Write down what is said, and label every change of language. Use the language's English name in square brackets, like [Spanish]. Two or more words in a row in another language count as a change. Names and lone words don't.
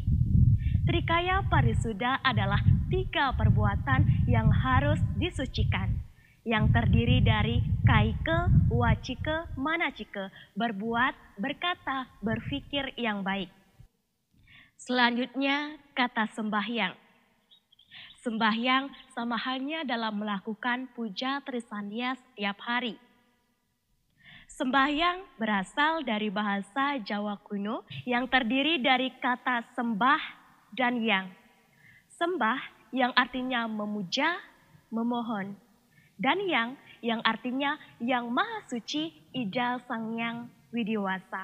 [Indonesian] Trikaya Parisuddha adalah 3 perbuatan yang harus disucikan, yang terdiri dari kaike, wacike, manacike, berbuat, berkata, berpikir yang baik. Selanjutnya kata sembahyang. Sembahyang sama halnya dalam melakukan puja trisandia setiap hari. Sembahyang berasal dari bahasa Jawa kuno yang terdiri dari kata sembah dan yang. Sembah yang artinya memuja, memohon. Dan yang artinya yang maha suci Ida Sang Yang Widiwasa.